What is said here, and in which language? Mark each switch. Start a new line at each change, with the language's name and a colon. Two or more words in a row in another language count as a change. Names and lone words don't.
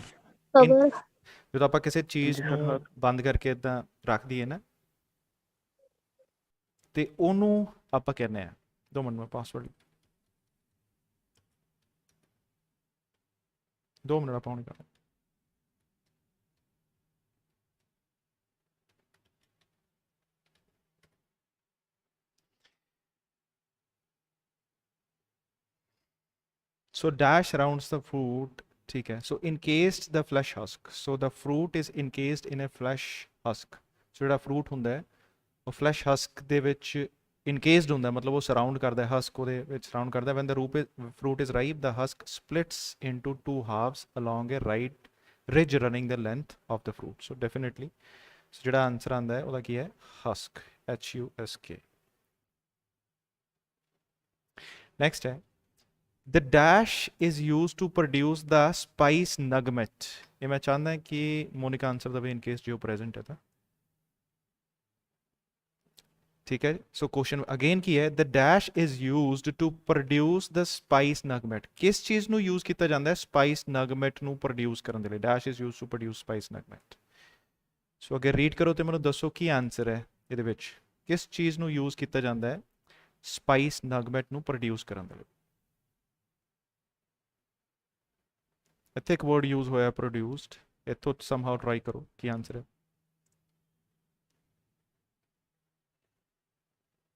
Punjabi: ਕਵਰ। ਜਦੋਂ ਆਪਾਂ ਕਿਸੇ ਚੀਜ਼ ਹਾਂਜੀ ਸਰ, ਨੂੰ ਬੰਦ ਕਰਕੇ ਇਦਾਂ ਰੱਖ ਦਈਏ ਨਾ, ਤੇ ਉਹਨੂੰ ਆਪਾਂ ਕਹਿੰਦੇ ਆ, 2 ਮਿੰਟ ਮੈਂ ਪਾਸਵਰਡ 2 ਮਿੰਟ ਆਪਾਂ ਹੁਣ ਕਰਾਂਗੇ।
English: So dash surrounds the fruit,
Hindi: ठीक है।
English: So encased the flesh husk, so the fruit is encased in a flesh husk।
Punjabi: So ਜਿਹੜਾ fruit ਹੁੰਦਾ ਹੈ ਉਹ
English: flesh husk
Punjabi: ਦੇ ਵਿੱਚ encased ਹੁੰਦਾ, ਮਤਲਬ ਉਹ surround ਕਰਦਾ ਹੈ, husk ਉਹਦੇ ਵਿੱਚ surround ਕਰਦਾ ਹੈ।
English: When the fruit is ripe, the husk splits into 2 halves along a right ridge running the length of the fruit। So definitely,
Punjabi: so ਜਿਹੜਾ ਆਨਸਰ ਆਂਦਾ ਹੈ ਉਹਦਾ ਕੀ ਹੈ?
English: husk, HUSK। next ਹੈ the dash is used to produce the spice nugget।
Punjabi: ਇਹ ਮੈਂ ਚਾਹੁੰਦਾ ਕਿ ਮੋਨਿਕਾ ਆਨਸਰ ਦੇਵੇ
English: in case
Punjabi: ਜੇ ਉਹ ਪ੍ਰੈਜ਼ੈਂਟ ਹੈ ਤਾਂ। ਠੀਕ ਹੈ। ਸੋ
English: question again
Punjabi: ਕੀ ਹੈ?
English: the dash is used to produce the spice nugget।
Punjabi: ਕਿਸ ਚੀਜ਼ ਨੂੰ ਯੂਜ਼ ਕੀਤਾ ਜਾਂਦਾ ਹੈ
English: spice nugget
Punjabi: ਨੂੰ ਪ੍ਰੋਡਿਊਸ ਕਰਨ ਦੇ ਲਈ?
English: dash is used to produce spice nugget।
Punjabi: ਸੋ ਅਗਰ ਰੀਡ ਕਰੋ ਤੇ ਮੈਨੂੰ ਦੱਸੋ ਕੀ ਆਨਸਰ ਹੈ ਇਹਦੇ ਵਿੱਚ? ਕਿਸ ਚੀਜ਼ ਨੂੰ ਯੂਜ਼ ਕੀਤਾ ਜਾਂਦਾ ਹੈ
English: spice nugget
Punjabi: ਨੂੰ ਪ੍ਰੋਡਿਊਸ ਕਰਨ ਦੇ ਲਈ? ਇੱਥੇ ਇੱਕ
English: word use
Punjabi: ਹੋਇਆ ਪ੍ਰੋਡਿਊਸਡ, ਇੱਥੋਂ
English: somehow try
Punjabi: ਕਰੋ ਕੀ ਆਨਸਰ ਹੈ।